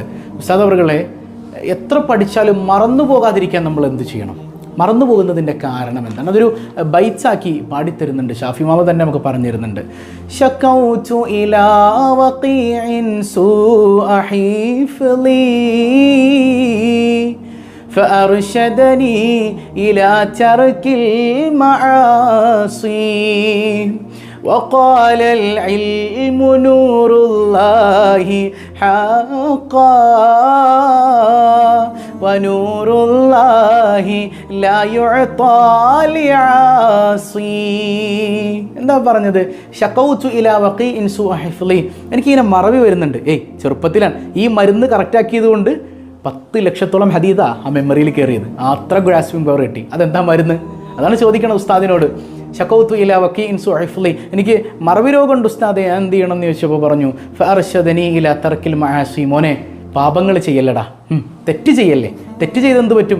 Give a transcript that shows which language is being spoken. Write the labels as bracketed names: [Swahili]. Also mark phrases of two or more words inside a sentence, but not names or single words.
[Malayalam] ഉസ്താദ് അവറുകളെ, എത്ര പഠിച്ചാലും മറന്നു പോകാതിരിക്കാൻ നമ്മൾ എന്ത് ചെയ്യണം? മറന്നു പോകുന്നതിൻ്റെ കാരണം എന്താണ്? അതൊരു ബൈറ്റ്സാക്കി പാടിത്തരുന്നുണ്ട്. ഷാഫി മാമ തന്നെ നമുക്ക് പറഞ്ഞു തരുന്നുണ്ട്. [Arabic] شكوت إلى وكيع سوء حفظي فأرشدني إلى ترك المعاصي وقال العلم نور الله حقا ونور الله لا يعطى لعاصي. [Malayalam] എന്താ പറഞ്ഞത്? [Arabic] شكوت إلى وكيع سوء حفظي. [Malayalam] എനിക്കിങ്ങനെ മറവി വരുന്നുണ്ട്. ചെറുപ്പത്തിലാണ് ഈ മരുന്ന് കറക്റ്റാക്കിയത് കൊണ്ട് 10 ലക്ഷത്തോളം ഹദീദാ ആ മെമ്മറിയിൽ കയറിയത്. അത്ര [English] grasping power [Malayalam] കിട്ടി. അതെന്താ മരുന്ന്? അതാണ് ചോദിക്കണം ഉസ്താദിനോട്. [Arabic] شكوت إلى وكيع سوء حفظي, [Malayalam] എനിക്ക് മറവി രോഗമുണ്ട് ഉസ്താദെ, ഞാൻ എന്ത് ചെയ്യണം എന്ന് ചോദിച്ചപ്പോൾ പറഞ്ഞു [Arabic] فأرشدني إلى ترك المعاصي, [Malayalam] മോനെ പാപങ്ങൾ ചെയ്യല്ലടാ, തെറ്റ് ചെയ്യല്ലേ, തെറ്റ് ചെയ്തെന്ത് പറ്റും?